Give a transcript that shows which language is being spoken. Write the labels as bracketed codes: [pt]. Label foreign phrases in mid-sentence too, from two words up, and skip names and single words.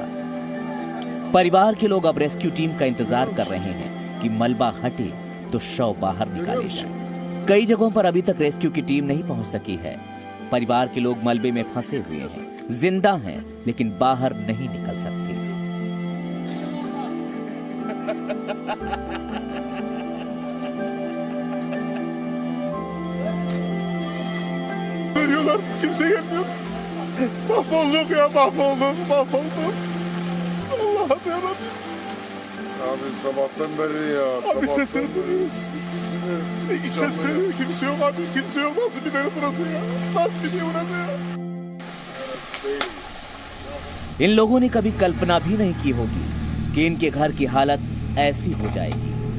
[hi] परिवार के लोग अब [en] rescue team [hi] का इंतजार कर रहे हैं कि मलबा हटे तो शव बाहर निकाले जाए। कई जगहों पर अभी तक रेस्क्यू की टीम नहीं पहुंच सकी है। परिवार के लोग मलबे में फंसे हुए हैं, जिंदा हैं लेकिन बाहर नहीं निकल सकते। [tr] Kimse gelmiyor. Mahvolduk ya, mahvolduk. Allah'ım yarabbim. Abi sabahtan beri ya. Abi sesleri duyuyoruz. Ses veriyor, kimse yok abi, kimse yok. Nasıl bir deri burası ya? Nasıl bir şey burası ya? [hi] इन लोगों ने कभी कल्पना भी नहीं की होगी कि इनके घर की हालत ऐसी हो जाएगी।